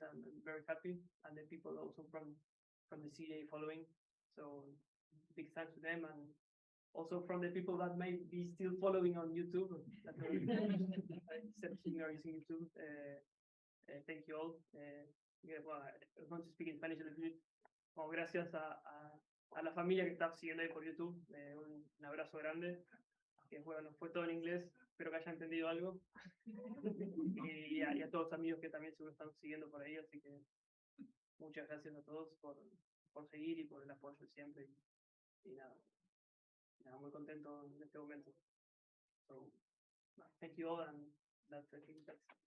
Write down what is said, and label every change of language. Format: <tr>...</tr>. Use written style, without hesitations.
<en>I'm very happy, and the people also from the CA following. So big thanks to them, and also from the people that may be still following on YouTube. Instead of seeing or using YouTube. Thank you all. Well, I'm going to speak in Spanish a little bit.</en> <es>Bueno, gracias a la familia que está siguiendo ahí por YouTube. Un abrazo grande. Que bueno, fue todo en inglés. Espero que hayan entendido algo. Y a todos los amigos que también seguro están siguiendo por ahí. Así que muchas gracias a todos por seguir y por el apoyo siempre. Y nada, muy contento en este momento.</es> <en>So, thank you all, and that's I think that's.</en>